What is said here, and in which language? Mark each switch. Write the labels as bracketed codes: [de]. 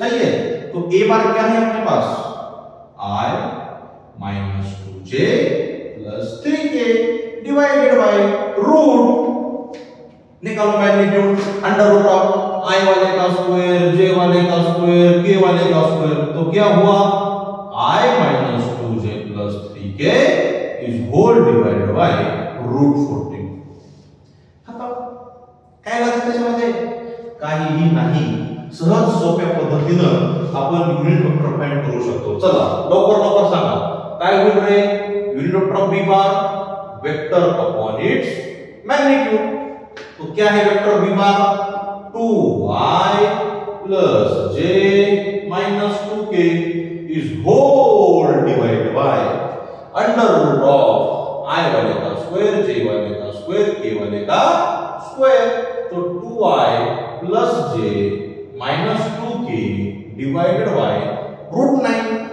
[hi] सही है, तो a बार क्या है अपने पास? i minus 2j plus 3k divided by root, निकालो magnitude under root of i वाले का स्क्वायर जे वाले का स्क्वायर k वाले का स्क्वायर, तो क्या हुआ? i minus 2j plus 3k is whole divided by root 14। खत्म। [mr] काय लागतं त्याच्यामध्ये? काहीही नाही, सहज सोप्या पद्धतीनं आपण युनिट वेक्टर फाइंड करू शकतो। चला लवकर सांगा काय होईल रे? [en] Unit vector of b bar vector upon its magnitude. [hi] तो क्या है vector b bar? 2i plus j minus 2k is whole divided by under root of i वाले का स्क्वायर j वाले का स्क्वायर k वाले का स्क्वायर, तो 2i plus j minus 2k divided by root 9।